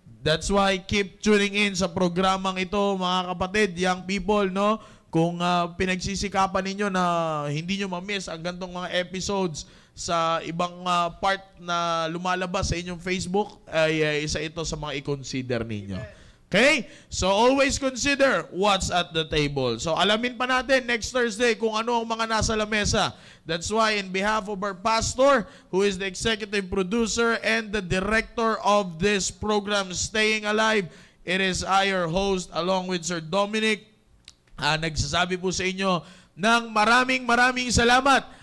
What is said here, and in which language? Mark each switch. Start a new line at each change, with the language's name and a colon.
English: That's why keep tuning in
Filipino: sa programang ito, mga kapatid,
English: young people, no?
Filipino: Kung pinagsisikapan ninyo na hindi nyo ma-miss ang gantong mga episodes sa ibang part na lumalabas sa inyong Facebook, ay isa ito sa mga i-consider ninyo.
English: Okay? So, always consider what's at the table.
Filipino: So, alamin pa natin
English: next Thursday
Filipino: kung ano ang mga nasa lamesa.
English: That's why, in behalf of our pastor, who is the executive producer and the director of this program, Staying Alive, it is I, your host, along with Sir Dominic,
Filipino: nagsasabi po sa inyo ng maraming salamat.